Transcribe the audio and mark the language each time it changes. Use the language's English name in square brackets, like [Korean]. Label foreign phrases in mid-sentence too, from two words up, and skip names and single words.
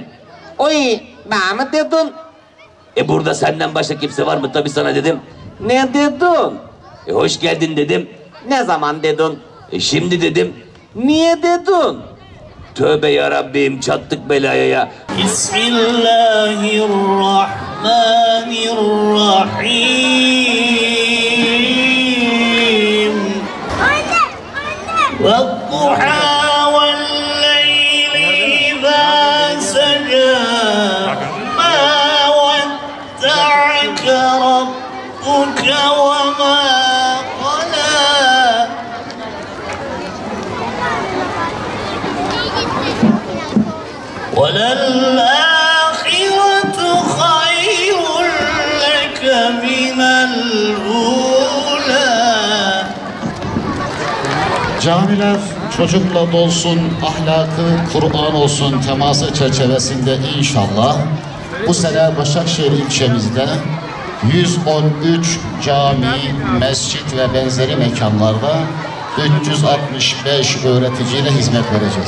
[Turkish] Oy, bana mı dedin? Burada senden başka kimse var mı? Tabii sana dedim. Ne dedin? Hoş geldin dedim. Ne zaman dedin? Şimdi dedim. Niye dedin? Tövbe yarabbim, çattık belaya ya. Bismillahirrahmanirrahim. [Arabic] والضحى والليل إذا سجى ما ودعك ربك وما قلى وللآخرة خير لك من الأولى. [Turkish] Camiler çocukla dolsun, ahlakı Kur'an olsun teması çerçevesinde inşallah bu sene Başakşehir ilçemizde 113 cami, mescit ve benzeri mekanlarda 365 öğreticiyle hizmet vereceğiz.